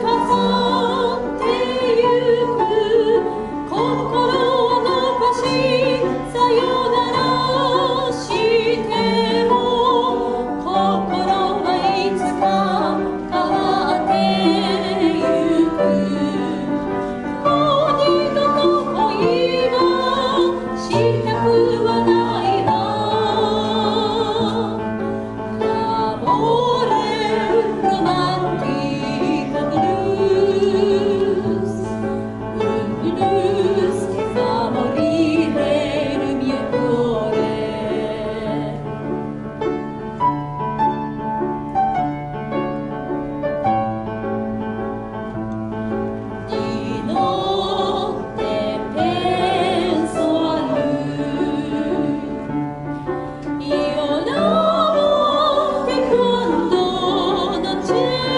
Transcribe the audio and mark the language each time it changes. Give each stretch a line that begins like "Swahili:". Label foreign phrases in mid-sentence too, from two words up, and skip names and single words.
Japanese: 去ってゆく、心を伸ばしさよならしても心はいつか変わってゆく、もう二度と恋はしたくはないわ、
Italian: L'amore romantico blues, blues che fa morire il mio cuore。 Di notte penso a lui, io la notte quando non c'è